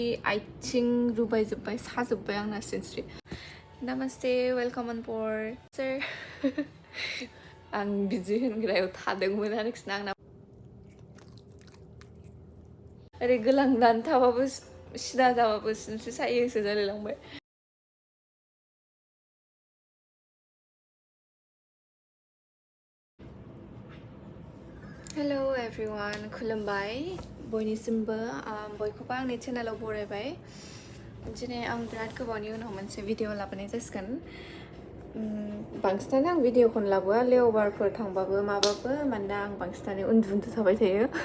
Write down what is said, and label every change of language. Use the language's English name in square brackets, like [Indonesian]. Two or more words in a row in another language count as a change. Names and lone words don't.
[Bodo] आथिं रुबायजोब्बाय साजोब्बाय आंना सिनस्रि Namaste, [English] welcome on board, sir. [Bodo] Ang busy होनग्रायाव थादोंमोन आरोखि ना आंना ओरै गोलांनानै थाबाबो सिदा जाबाबो सिनस्रि सायोसो जालायलांबाय [English] Hello everyone, [Bodo] खुलुमबाय बयनिसिमबो बयखौबो आंनि चेनेलाव बरायबाय दिनै आं बिराद गोबावनि उनाव मोनसे भिडिअ लाबोनाय जासिगोन बांसिनानो आं भिडिअखौनो लाबोआ लेअभारफोर थांबाबो माबाबो मानोना आं बांसिनानो उन्दुनो थाबाय थायो